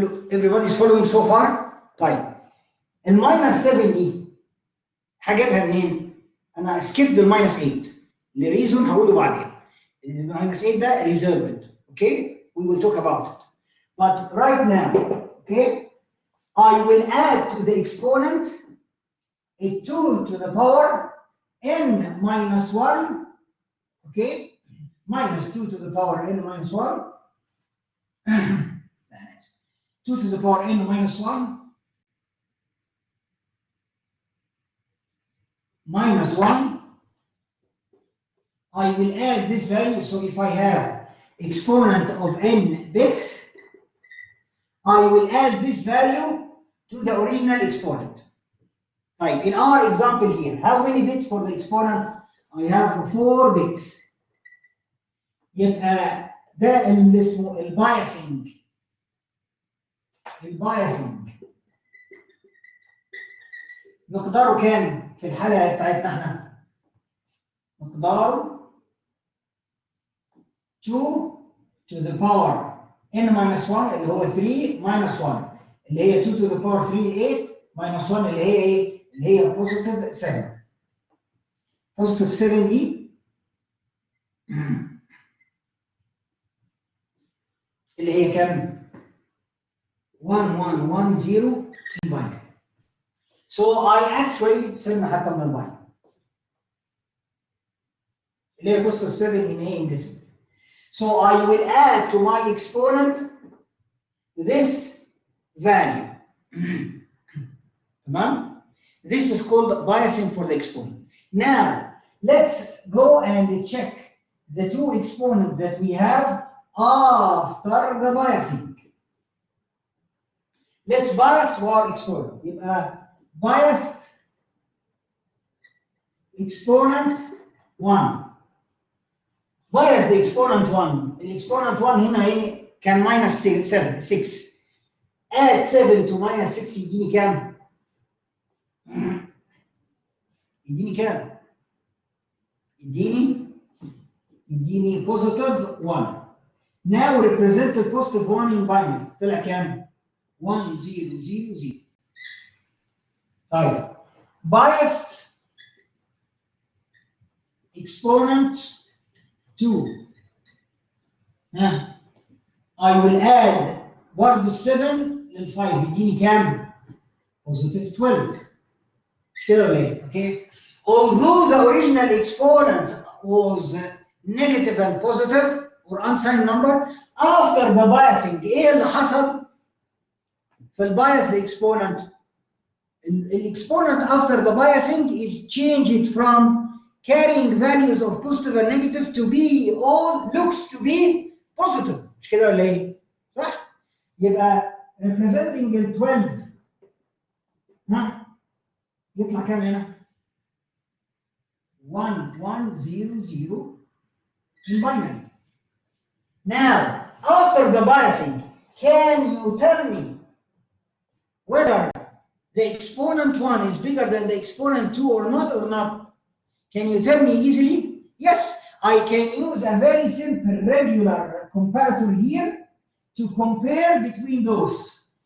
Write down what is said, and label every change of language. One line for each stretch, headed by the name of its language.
English: Everybody's following so far؟
Arabic: طيب الماينس 7 دي هجيبها منين؟ انا سكيبد الماينس 8 لريزون هقوله بعدين. الماينس 8 ده
English: reserved, okay? We will talk about it. But right now, okay, I will add to the exponent a 2 to the power n minus 1, okay, minus 2 to the power n minus 1. 2 to the power n minus 1 minus 1. I will add this value. So if I have exponent of n bits, I will add this value to the original exponent. Right. In our example here, how many bits for the exponent? I have 4 bits.
Arabic: يبقى ده اللي اسمه البايسنج. البايسنج مقداره كام في الحالة بتاعتنا احنا؟ مقداره
English: 2 to the power n minus 1
Arabic: اللي هو 3
English: minus 1
Arabic: اللي هي
English: 2 to the power 3
Arabic: 8 minus 1 اللي هي ايه؟ اللي هي
English: positive 7. positive 7
Arabic: دي اللي هي كام؟ 1110
English: in binary. So I actually
Arabic: سيبنا حتى من الباينري اللي هي
English: positive 7 in a indecimal. So I will add to my exponent this value.
Arabic: تمام؟
English: This is called biasing for the exponent. Now let's go and check the two exponents that we have after the biasing. Let's bias our exponent.
Arabic: يبقى
English: biased exponent 1. bias the exponent 1.
Arabic: الاكسبوننت 1 هنا ايه؟ كان
English: minus 6. add 7 to minus 6
Arabic: يديني كام؟ يديني كام؟ يديني
English: positive 1. Now represent the positive 1 in binary.
Arabic: طلع كام؟ 1 0 0 0. طيب
English: biased exponent 2. I will add
Arabic: برضه
English: 7
Arabic: لل 5 يديني كام؟
English: positive 12.
Arabic: مش كده ولا ايه؟
English: Okay. Although the original exponent was negative and positive or unsigned number, after the biasing
Arabic: ايه اللي حصل في البايس
English: exponent؟ exponent after the biasing is changed from carrying values of positive and negative to be all looks to be positive.
Arabic: مش كده ولا ايه؟ صح؟ يبقى representing ال 12 يطلع كام هنا؟ 1 1 0 0
English: in binary. Now, after the biasing, can you tell me whether the exponent 1 is bigger than the exponent 2 or not? Can you tell me easily? Yes, I can use a very simple regular comparator here to compare between those.